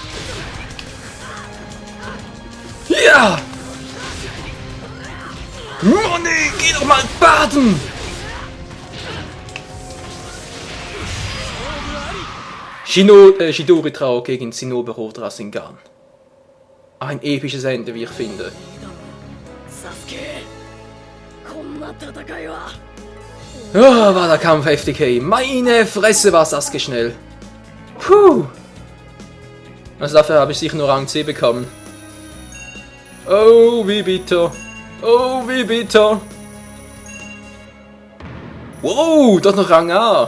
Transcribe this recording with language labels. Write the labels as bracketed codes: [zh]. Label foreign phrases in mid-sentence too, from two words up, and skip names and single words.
[de] Ja! Money, geh doch mal baden! Chidori Trau gegen Zinnoberrot Rasengan. Ein episches Ende, wie ich finde. [ja] サスケ、こんな戦いは。 [de] Oh, war der Kampf heftig, hey. Meine Fresse war Sasuke schnell. Puh. Also dafür habe ich sicher nur Rang C bekommen. Oh, wie bitter. Oh, wie bitter. Wow, doch noch Rang A.